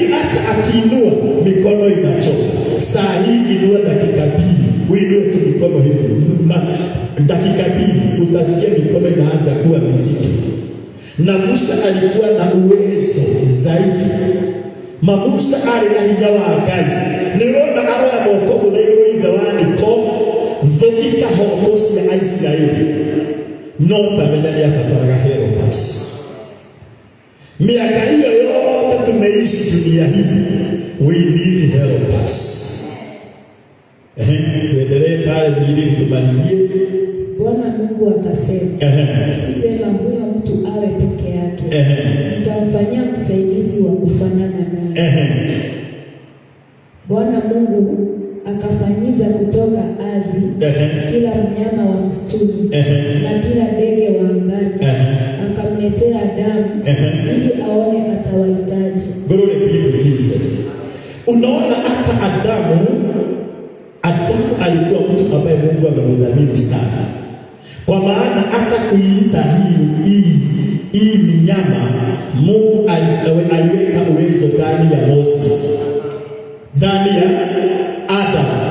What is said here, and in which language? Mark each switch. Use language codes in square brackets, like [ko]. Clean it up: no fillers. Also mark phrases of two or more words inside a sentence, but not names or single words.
[sw] Lakini hata akiinua mikono inachoka. saa hii inua dakika 2, uinue tu mikono hivi. Dakika 2 utasikia mikono inaanza kuwa mizito. Na Musa alikuwa na uwezo zaidi. [ki] Musa [sw] ali na [ki] hinya wa Ngai. Nirona aroya moko na iguru ithawani ko thukika hoto cia Israeli. No tamenya ni abataraga hero basi. [sw] Miaka hiyo yote tumeishi dunia hii. [en] We need help us. [sw] Tuendelee pale ili tumalizie. Bwana Mungu akasema, si vema huyo mtu awe peke yake. Nitamfanyia msaidizi wa kufanana naye. Bwana Mungu akafanyiza kutoka ardhi kila mnyama wa msituni na kila ndege wa angani, akamletea Adamu ili aone atawahitaji. [en] Glory be to Jesus. [sw] Unaona hata Adamu alikuwa mtu ambaye Mungu amemdhamini sana. Kwa maana hata kuiita hii minyama, Mungu aliweka uwezo ndani ya Moses, ndani ya Adam.